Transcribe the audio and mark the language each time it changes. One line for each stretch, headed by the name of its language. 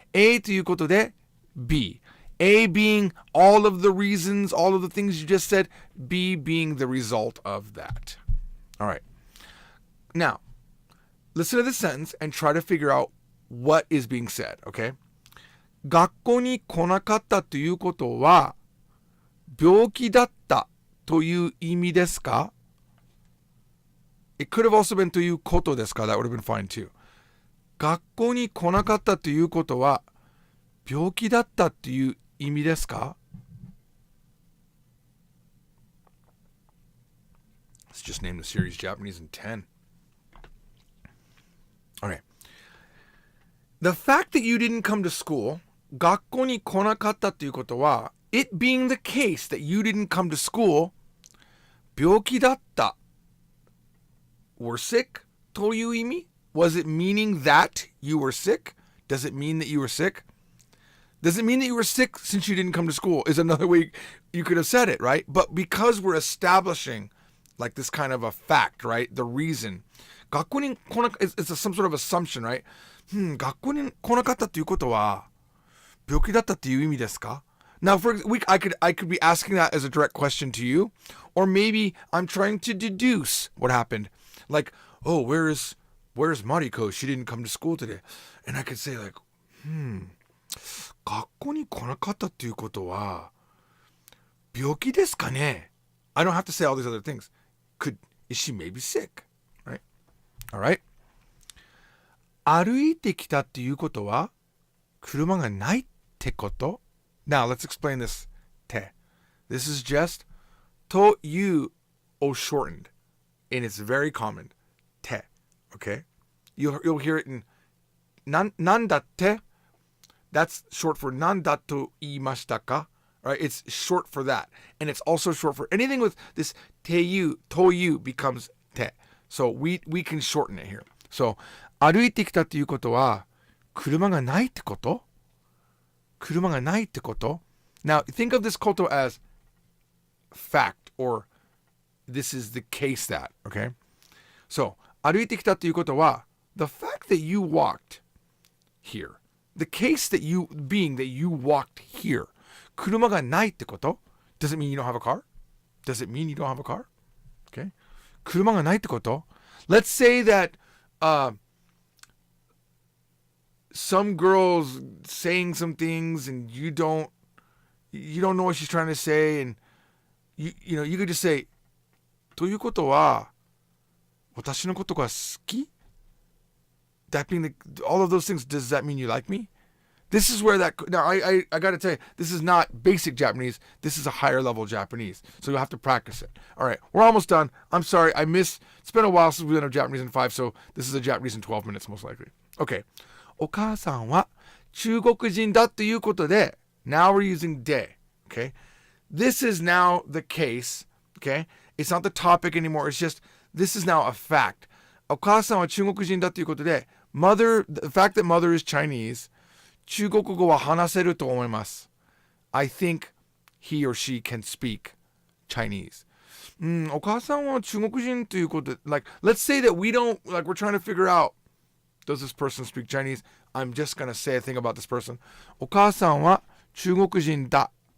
Japanese: A ということで B.
English: A being all of the reasons, all of the things you just said. B being the result of that. All right. Now, listen to this sentence and try to figure out what is being said. Okay?
Japanese: 学校に来なかったということは病気だったという意味ですか?
English: It could have also been
Japanese: ということですか?
English: That would have been fine too.
Japanese: 学校に来なかったということは病気だったという意味ですか?
English: Let's just name the series Japanese in 10. Okay. The fact that you didn't come to school,
Japanese: 学校に来なかったということは
English: it being the case that you didn't come to school,
Japanese: 病気だった
English: were sick
Japanese: という意味?
English: Was it meaning that you were sick? Does it mean that you were sick? Does it mean that you were sick since you didn't come to school? Is another way you could have said it, right? But because we're establishing like this kind of a fact, right? The reason.
Japanese: 学校に来なかった
English: it's some sort of assumption, right?
Japanese: 学校に来なかったということは病気だったという意味ですか?
English: Now, I could be asking that as a direct question to you, or maybe I'm trying to deduce what happened. Like, oh, where is Where's Mariko? She didn't come to school today. And I could say like,
Japanese: 学校に来なかったっていうことは、病気ですかね?
English: I don't have to say all these other things. Is she maybe sick? Right? Alright?
Japanese: 歩いてきたっていうことは、車がないってこと?
English: Now, let's explain this. て. This is just というを shortened. And it's very common. て.Okay? You'll hear it in
Japanese: なんだって?
English: That's short for
Japanese: なんだと言いましたか?
English: Right? It's short for that. And it's also short for anything with this ていう, という becomes て. So we can shorten it here.
Japanese: So 歩いてきたっていうことは車がないってこと? 車がないってこと?
English: Now think of this koto as fact or this is the case that, okay? So
Japanese: 歩いてきたっていうことは
English: the fact that you walked here, the case that you walked here,
Japanese: 車がないってこと?
English: Does it mean you don't have a car? Does it mean you don't have a car?
Japanese: Okay. 車がないってこと?
English: Let's say that some girl's saying some things and you don't know what she's trying to say, and you could just say
Japanese: ということは私のことが好き?
English: That being all of those things, does that mean you like me? This is where that, now I gotta tell you, this is not basic Japanese, this is a higher level Japanese, so you'll have to practice it. Alright, we're almost done. I'm sorry, it's been a while since we've done a Japanese in 5, so this is a Japanese in 12 minutes most likely. Okay.
Japanese: お母さんは中国人だということで,
English: now we're using で, okay? This is now the case, okay? It's not the topic anymore, it's just, this is now a fact.
Japanese: お母さんは中国人だということで,
English: the fact that mother is Chinese,
Japanese: 中国語は話せると思います.
English: I think he or she can speak Chinese.
Japanese: お母さんは中国人ということで,
English: like, let's say that we don't, like, we're trying to figure out, does this person speak Chinese? I'm just going to say a thing about this person.
Japanese: お母さんは中国人だ.